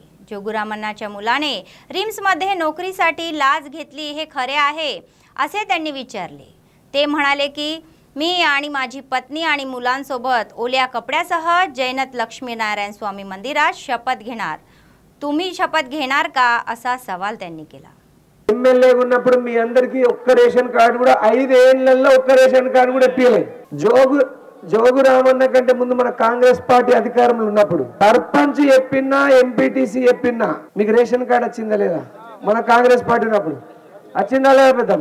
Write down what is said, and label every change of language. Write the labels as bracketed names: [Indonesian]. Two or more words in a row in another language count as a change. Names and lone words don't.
[Marathi] जोगुरामांनाच्या मुलाने रिम्समध्ये नोकरीसाठी लाच घेतली हे खरे आहे असे त्यांनी विचारले। ते म्हणाले की मी आणि माझी पत्नी आणि मुलांसोबत ओल्या कपड्यासह जैनत लक्ष्मीनारायण स्वामी मंदिरात शपथ घेणार। तुम्ही शपथ घेणार का असा सवाल त्यांनी केला। [Telugu] ఎమ్మెల్యే ఉన్నప్పుడు మీ అందరికీ ఒక్క [English] ration card [Telugu] కూడా 5 ఏళ్లలో ఒక్క [English] ration card [Telugu] కూడా ఇప్పియలే। జోగురామన్న కంటే ముందు మన కాంగ్రెస్ పార్టీ అధికారంలో ఉన్నప్పుడు సర్పంచ్ చెప్పినా ఎంపీటీసీ చెప్పినా మీకు [English] ration card [Telugu] వచ్చిందా లేదా? మన కాంగ్రెస్ పార్టీ ఉన్నప్పుడు వచ్చిందా లేదా పెద్దమ్మ?